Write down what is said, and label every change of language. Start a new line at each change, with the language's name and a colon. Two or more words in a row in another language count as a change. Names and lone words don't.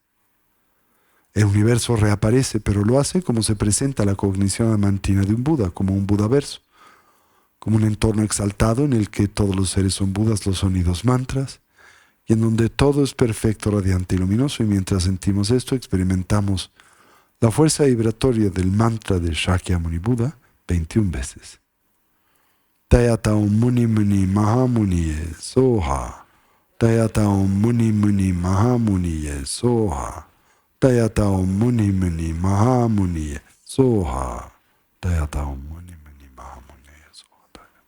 Spanish: El universo reaparece, pero lo hace como se presenta la cognición adamantina de un Buda, como un Budaverso, como un entorno exaltado en el que todos los seres son Budas, los sonidos mantras, y en donde todo es perfecto, radiante y luminoso, y mientras sentimos esto experimentamos la fuerza vibratoria del mantra de Shakyamuni Buda 21 veces.
Sanskrit: Tayata Om Muni Muni Mahamuni Soha. Tayata Om Muni Muni Mahamuni Soha. Tayata Om Muni Muni Mahamuni Soha. Tayata Om Muni Muni Mahamuni Soha.